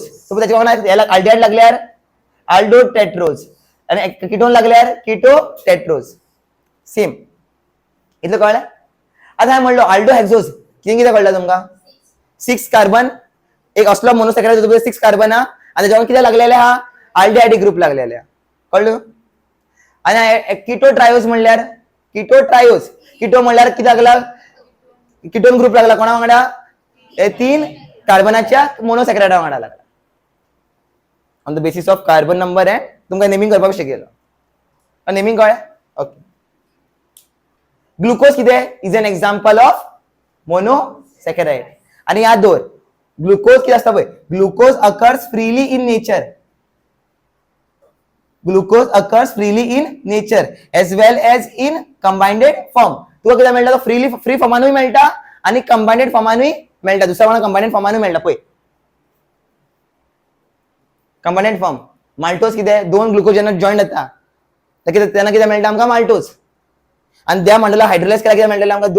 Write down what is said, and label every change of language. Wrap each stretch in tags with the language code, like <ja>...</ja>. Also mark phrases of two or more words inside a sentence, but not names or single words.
<kok>सपोज त्याच्या याला अल्डिहाइड लागल्यार</kok> <en>aldo tetrose</en> <kok>आणि कीटोन लागल्यार</kok> <en>keto tetrose.</en> <kok>सेम. इतलं कळलं? आता हांवें म्हणलो</kok> <en>aldo hexose</en> <kok>किती कळलं तुमका? 6 कार्बन एक असलो मोनोसॅकराइड 6 कार्बन हा आणि त्याच्या किती लागलेले हा</kok> <en>aldehydic group</en> <kok>लागलेले. कळलं? आणि</kok> <en>keto triose</en> <kok>म्हणल्यार कीटो म्हणल्यार किती लागला?</kok> <en>ketone group</en> <kok>लागला. कोणा वांगडा? 3 कार्बनाच्या मोनोसॅकराइडा वांगडा लागला.</kok> <en>on the basis of carbon number</en> <kok>आहे तुमकां नेमिंग करपाक शिकयलो. नेमिंग कळ्ळें? ओके.</kok> <en>ग्लुकोज किती is an example of monosaccharide.</en> <kok>आणि याद दवर ग्लुकोज किती असता पळय?</kok> <en>glucose occurs freely in nature. Glucose occurs freely in nature as well as in combined form.</en> <kok>तुका किती मेळटा? फ्री फॉर्मानूय मेळटा आणि कंबाइंडेड फॉर्मानूय मेळटा. दुसऱ्या कोणा कंबाइंडेड फॉर्मानूय मेळटा पळय.</kok> <en>combined form</en> <kok>माल्टोज किती 2 ग्लुकोज जेन्ना जॉईंट जाता तेन्ना किती मेळटा आमकां? माल्टोज. आणि त्या मंडला हायड्रोलाइज केला किती मेळटले आमकां?</kok>